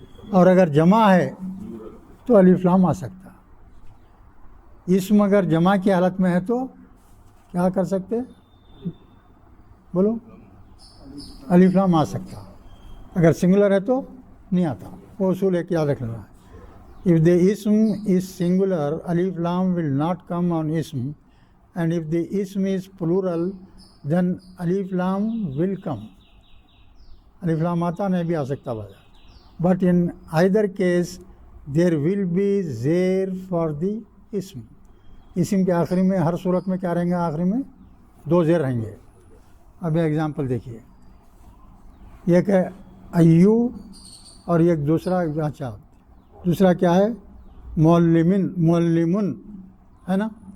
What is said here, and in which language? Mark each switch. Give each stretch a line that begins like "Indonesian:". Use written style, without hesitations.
Urdu: اور اگر جمع ہے تو الف لام آ سکتا. اسم اگر جمع کی حالت میں ہے تو کیا کر سکتے؟ بولو، الف لام آ سکتا. اگر سنگولر ہے تو نہیں آتا. وہ اصول ایک یاد رکھ لینا.
English: If the ism is singular, alif lam will not come on ism, and if the ism is plural, then alif lam will come.
Urdu: الف لام آتا نہیں بھی آ سکتا بجا.
English: But in either case, there will be زیر for the اسم.
Urdu: اسم کے آخری میں ہر صورت میں کیا رہیں گے؟ آخری میں دو زیر رہیں گے. اب ایگزامپل دیکھیے، ایک ہے ایو اور ایک دوسرا، اچھا دوسرا کیا ہے؟ معلمن، معلمن ہے نا.